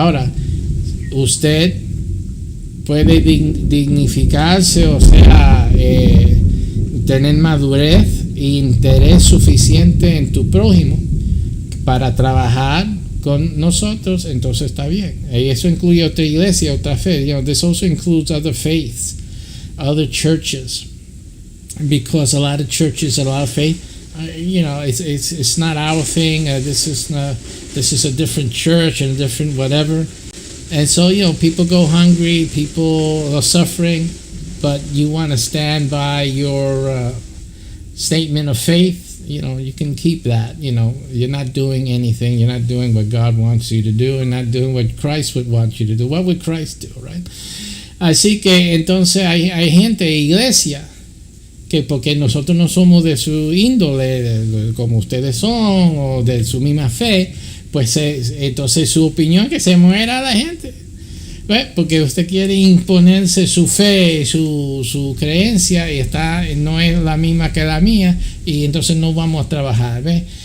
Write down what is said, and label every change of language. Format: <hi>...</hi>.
<es>Ahora, usted puede dignificarse, o sea, tener madurez e interés suficiente en tu prójimo para trabajar con nosotros, entonces está bien. Y eso incluye otra iglesia, otra fe.</es> <en>This also includes other faiths, other churches. Because a lot of churches, a lot of faith, it's not our thing. This is a different church and a different whatever, and so people go hungry, people are suffering, but you want to stand by your statement of faith. You can keep that. You're not doing anything. You're not doing what God wants you to do, and not doing what Christ would want you to do. What would Christ do, right?</en> <es>Así que entonces hay gente, iglesia, que porque nosotros no somos de su índole, como ustedes son, o de su misma fe, pues entonces su opinión que se muera la gente. ¿Ves? Porque usted quiere imponerse su fe, su creencia, y no es la misma que la mía, y entonces no vamos a trabajar. ¿Ves?</es>